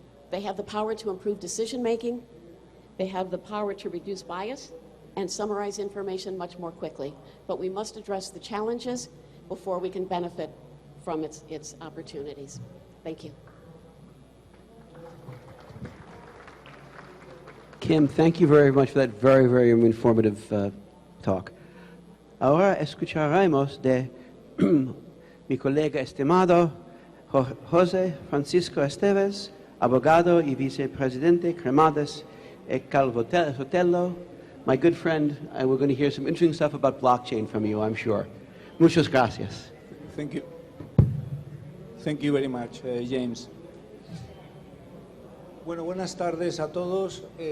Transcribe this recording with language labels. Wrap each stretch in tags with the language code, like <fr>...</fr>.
<en>They have the power to improve decision-making. They have the power to reduce bias and summarize information much more quickly. But we must address the challenges before we can benefit from its opportunities. Thank you. Kim, thank you very much for that very, very informative talk.</en> <es>Ahora escucharemos de mi colega estimado José Francisco Esteves, abogado y vicepresidente Cremades y Calvo Sotelo.</es> <en>My good friend, we're going to hear some interesting stuff about blockchain from you, I'm sure.</en> <es>Muchas gracias.</es> <en>Thank you. Thank you very much, James.</en> <es>Bueno, buenas tardes a todos.</es>